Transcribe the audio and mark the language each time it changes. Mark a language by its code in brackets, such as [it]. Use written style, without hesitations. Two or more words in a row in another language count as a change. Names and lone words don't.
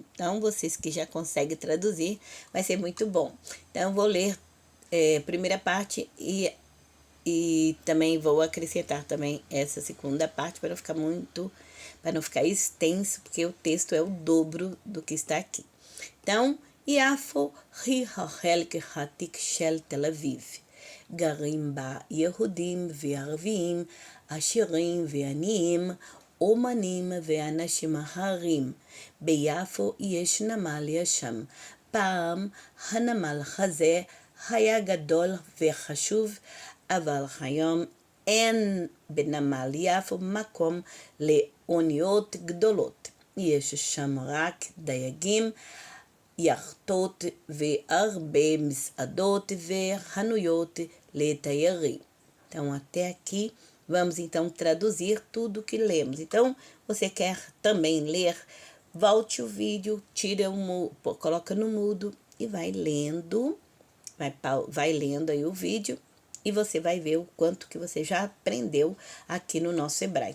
[pt] Então, vocês que já conseguem traduzir, vai ser muito bom. Então, eu vou ler a primeira parte e também vou acrescentar também essa segunda parte para não ficar extenso, porque o texto é o dobro do que está aqui. Então, [he] יפו היא החלק העתיק של תל אביב. גרים בה יהודים וערבים, עשירים ועניים, אומנים ואנשים אחרים. ביפו יש נמל ישן. פעם הנמל הזה היה גדול וחשוב, אבל היום אין בנמל יפו מקום לאוניות גדולות. יש שם רק דייגים, יאכטות והרבה מסעדות וחנויות לתיירים. [pt] Então, até aqui, vamos então traduzir tudo que lemos. Então, você quer também ler, volte o vídeo, coloca no mudo e vai lendo, vai lendo aí o vídeo e você vai ver o quanto que você já aprendeu aqui no nosso hebraico.